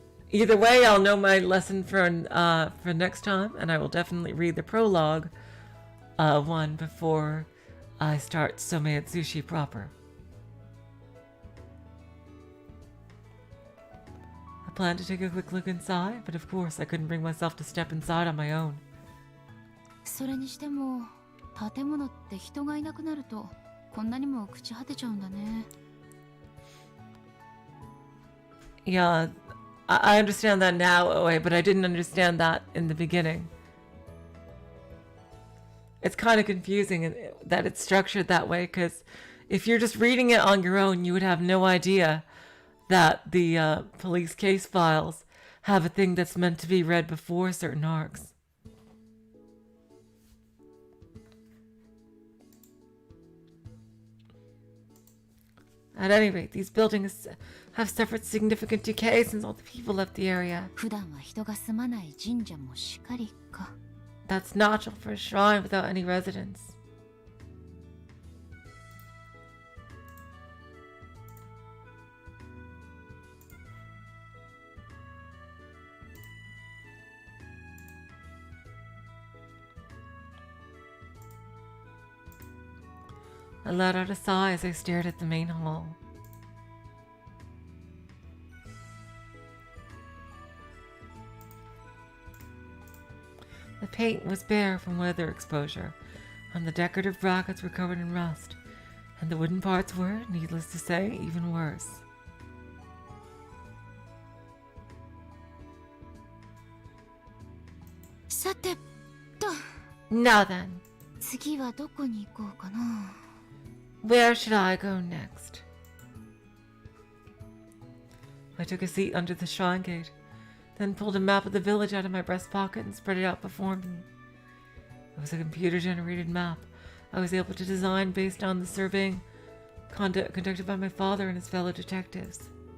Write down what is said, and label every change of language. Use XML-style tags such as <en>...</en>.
<en>Either way, I'll know my lesson for next time, and I will definitely read the prologue one before I start Someatsushi proper. A planned to take a quick look inside, but of course I couldn't bring myself to step inside on my own.</en> <ja>それにしても建物って人がいなくなるとこんなにも朽ち果てちゃうんだね。</ja> <en>Yeah, I understand that now, Oe, but I didn't understand that in the beginning. It's kind of confusing that it's structured that way, because if you're just reading it on your own, you would have no idea that the police case files have a thing that's meant to be read before certain arcs. At any rate, these buildings have suffered significant decay since all the people left the area.</en> <ja>普段は人が住まない神社もしかりか。</ja> <en>That's natural for a shrine without any residents. I let out a sigh as I stared at the main hall. The paint was bare from weather exposure, and the decorative brackets were covered in rust, and the wooden parts were, needless to say, even worse. Now then,</en> <ja>次はどこに行こうかな。</ja> <en>where should I go next? I took a seat under the shrine gate, then pulled a map of the village out of my breast pocket and spread it out before me. It was a computer-generated map I was able to design based on the surveying conducted by my father and his fellow detectives.</en>